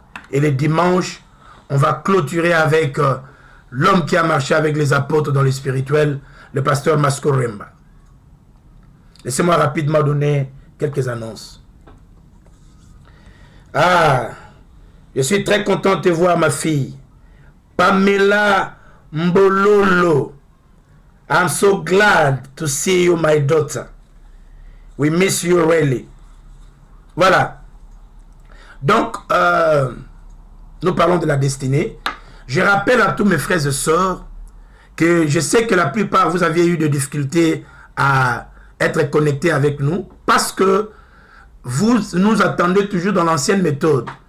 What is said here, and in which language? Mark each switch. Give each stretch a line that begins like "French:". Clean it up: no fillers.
French: Et le dimanche, on va clôturer avec l'homme qui a marché avec les apôtres dans le spirituel, le pasteur Masco Remba. Laissez-moi rapidement donner quelques annonces. Je suis très content de te voir, ma fille. Pamela Mbololo.
English: I'm so glad to see you, my daughter. We miss you really. Voilà.
French: Donc, nous parlons de la destinée. Je rappelle à tous mes frères et sœurs que je sais que la plupart, vous aviez eu des difficultés à être connectés avec nous parce que vous nous attendez toujours dans l'ancienne méthode.